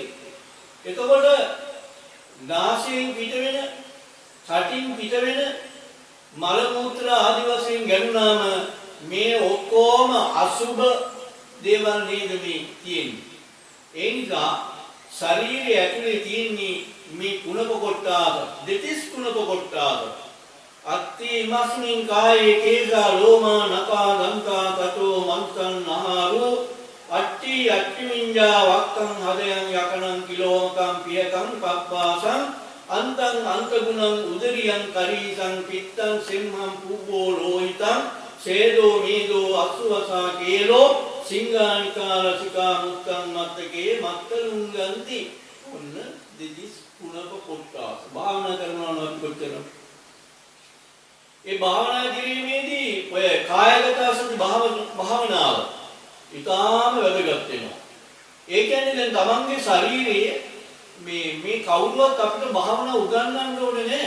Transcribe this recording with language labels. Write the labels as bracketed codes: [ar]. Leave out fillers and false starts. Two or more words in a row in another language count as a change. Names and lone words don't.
[si] එතකොට නාසයෙන් පිට වෙන, කටින් පිට වෙන මල මූත්‍ර ආදි වශයෙන් ගැනුණාම මේ ඔක්කොම අසුබ දේවල් නේද මේ තියෙන්නේ. ඒ නිසා ශරීරයේ ඇතුලේ තියෙන්නේ මේ කුණප කොටාද දෙතිස් කුණප කොටාද [pi] අත්ති මස්මින් කායේ කේසා ලෝමා නකා දන්තා තතෝ මන්තං නහාරෝ අට්ටි අට්ටිමින්ජා වක්කං හදයන් යකනං කිලෝමකං පියකං පප්පාසං අන්තං අන්තගුණං උදරියං කරීසං පිත්තං සිම්හං පුබ්බෝ ලෝහිතං සේදෝ මේදෝ අසුවසා කේලෝ සිංගානිකා රසිකා මුත්තං මත්තකේ මත්තලුංගන්ති [si] ඔන්න දෙදිස් කුණප කොට්ටාස භාවනා කරනවා නම් කොච්චර ඒ භාවනා කිරීමේදී ඔය කායගත සති භාවනාව ඊටාම වැදගත් වෙනවා. ඒ කියන්නේ දැන් තමන්ගේ ශරීරයේ මේ කවුරුවත් අපිට භාවනා උගන්වන්න ඕනේ නැහැ.